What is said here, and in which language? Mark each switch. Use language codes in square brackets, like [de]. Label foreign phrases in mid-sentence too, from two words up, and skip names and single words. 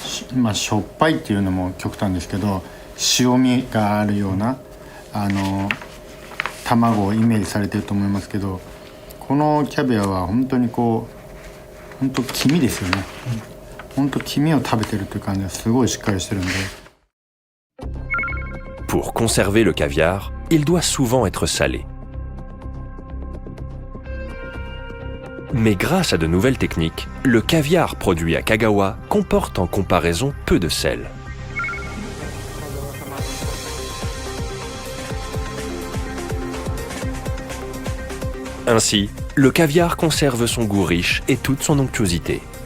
[ja] しょっぱいっていうのも極端ですけど、塩味があるような卵をイメージされてると思いますけど、このキャビアは本当に本当黄身ですよね。本当黄身を食べてるという感じがすごいしっかりしてるんで。 [fr] Pour conserver le caviar, il doit souvent être salé. Mais grâce à de nouvelles techniques, le caviar produit à Kagawa comporte en comparaison peu de sel. Ainsi, le caviar conserve son goût riche et toute son onctuosité.